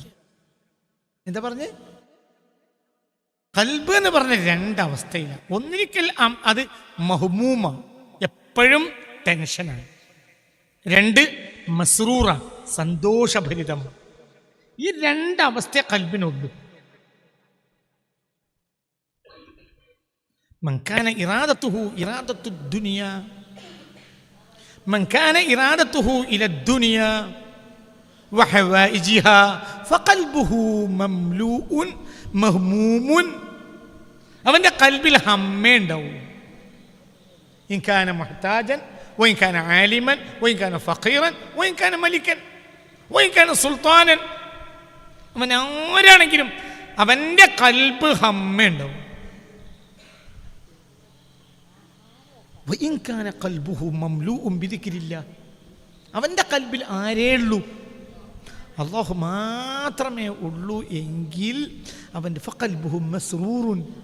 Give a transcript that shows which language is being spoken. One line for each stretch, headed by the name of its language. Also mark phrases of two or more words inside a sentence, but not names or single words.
Malayalam: എന്താ പറഞ്ഞ്? കൽബ് എന്ന് പറഞ്ഞ രണ്ടവസ്ഥയില്ല. ഒന്നിരിക്കൽ അത് മഹ്മൂമ, എപ്പോഴും ടെൻഷനാണ്. രണ്ട് മസ്റൂറ, സന്തോഷഭരിതം. ഈ രണ്ടവസ്ഥയെ കൽബിനുള്ളൂ.
Arabic: من كان إرادته إرادة الدنيا من كان إرادته إلى الدنيا وحوائجها فقلبه مملوء مهموم.
Malayalam: അവൻ്റെ കൽബിൽ ഹമ്മേ ഉണ്ടാവും.
Arabic: إن كان محتاجا وإن كان عالما وإن كان فقيرا وإن كان ملكا وإن كان سلطانا.
Malayalam: അവൻ ആരാണെങ്കിലും അവൻ്റെ കൽബ് ഹമ്മേ ഉണ്ടാവും. അവൻ്റെ കൽബിൽ ആരേ ഉള്ളൂ? അല്ലാഹു മാത്രമേ ഉള്ളൂ എങ്കിൽ അവൻ്റെ
Arabic: فقلبه مسرور.